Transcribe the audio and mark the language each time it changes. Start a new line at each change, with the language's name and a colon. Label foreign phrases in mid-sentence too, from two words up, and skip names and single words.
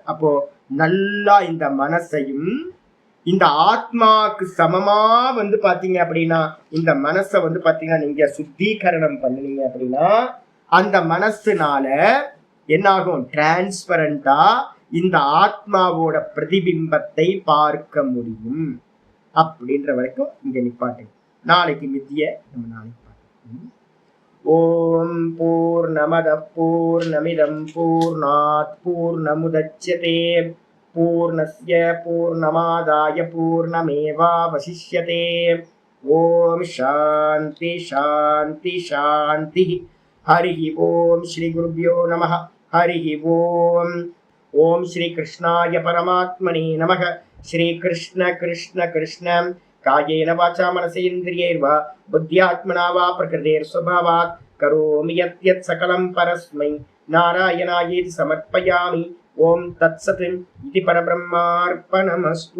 Tamil: அப்போ நல்லா இந்த மனசையும் இந்த ஆத்மாவுக்கு சமமா வந்து பாத்தீங்க அப்படின்னா இந்த மனசை வந்து பாத்தீங்கன்னா நீங்க சுத்திகரணம் பண்ணுனீங்க அப்படின்னா அந்த மனசுனால என்ன ஆகும், டிரான்ஸ்பரண்டா இந்த ஆத்மாவோட பிரதிபிம்பத்தை பார்க்க முடியும். அப்படின்ற வரைக்கும் இங்க நிப்பாட்டு. நாளைக்கு மித்திய நம்ம நாளைக்கு பார்க்கணும்.
Sanskrit: ओं पूर्णमद पूर्णमिदम् पूर्णात् पूर्णमुदच्यते पूर्णस्य पूर्णमादाय पूर्णमेवावशिष्यते. ओं शान्ति शान्ति शान्ति. हरि ओं श्री गुरुभ्यो नमः। हरि ओं. ओं श्री कृष्णाय परमात्मने नमः. श्री कृष्ण कृष्ण कृष्ण कायेन वाचा मनसेन्द्रियैर्वा बुद्ध्यात्मना वा प्रकृतेर् स्वभावात् करोमि यत् सकलम् परस्मै नारायणायेति समर्पयामि. ओं तत्सत् इति परब्रह्मार्पणमस्तु.